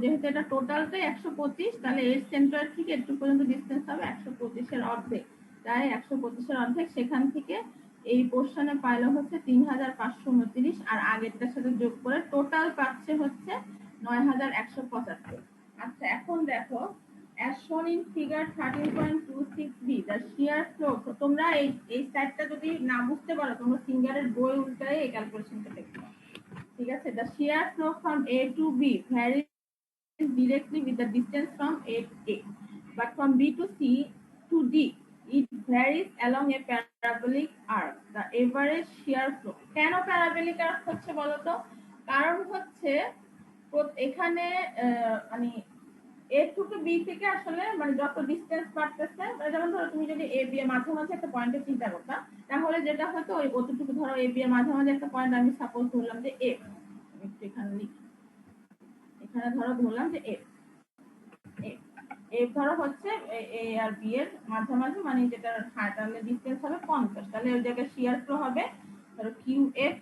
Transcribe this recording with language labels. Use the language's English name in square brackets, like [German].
[Bangla] যেহেতু এটা টোটালটাই 125, তাহলে এর সেন্ট্রয়েড থেকে একটু পর্যন্ত ডিসটেন্স হবে 125 এর অর্ধেক, তাই 125 এর অর্ধেক। সেখান থেকে এই পোরশনে পাইলো হচ্ছে 3529, আর আগেরটার সাথে যোগ করে টোটাল পাচ্ছে হচ্ছে 9175। আচ্ছা, এখন দেখো [English] as shown in figure 13.26b the shear flow। [Bangla] তোমরা এই সাইডটা যদি না বুঝতে পারো, তোমরা ফিঙ্গারের বই উল্টায় এই ক্যালকুলেশনটা দেখো, ঠিক আছে? [English] the shear flow from a to b varies directly with the distance from a to a, but from b to c to d it varies along a parabolic arc, the average shear flow। [Bangla] কেন parabolic arc হচ্ছে বলো তো? কারণ হচ্ছে এখানে মানে এ থেকে B থেকে আসলে মানে যত ডিসটেন্স বাড়তেছে, মানে যেমন ধরো তুমি যদি এ বি এর মাঝামাঝি একটা পয়েন্টে চিন্তা করতা, তাহলে যেটা হতো ওই অতটুকু, ধরো এ বি এর মাঝামাঝি একটা পয়েন্ট আমি সাপোজ ধরলাম যে এফ, একটু এখানে লিখি, এখানে ধরো ধরলাম যে এফ, এফ ধরো হচ্ছে এ আর বি এর মাঝামাঝি, মানে যেটার তাহলে ডিসটেন্স হবে 50, তাহলে ওই জায়গায় শিয়ার ফ্লো হবে ধরো কিউ এফ।